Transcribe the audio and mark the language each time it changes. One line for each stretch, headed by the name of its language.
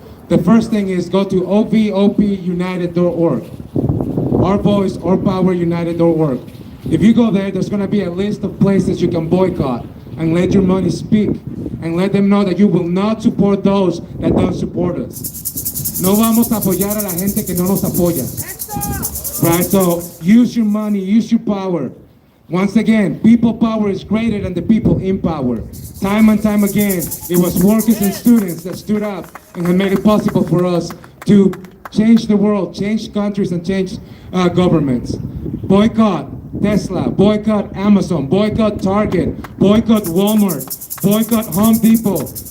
English: The first thing is go to ovopunited.org. Our Voice, Our Power United.org. If you go there, there's going to be a list of places you can boycott and let your money speak and let them know that you will not support those that don't support us.
Spanish: No vamos a apoyar a la gente que no nos apoya.
English: Right, so use your money, use your power. Once again, people power is greater than the people in power. Time and time again, it was workers and students that stood up and have made it possible for us to change the world, change countries, and change governments. Boycott Tesla, boycott Amazon, boycott Target, boycott Walmart, boycott Home Depot.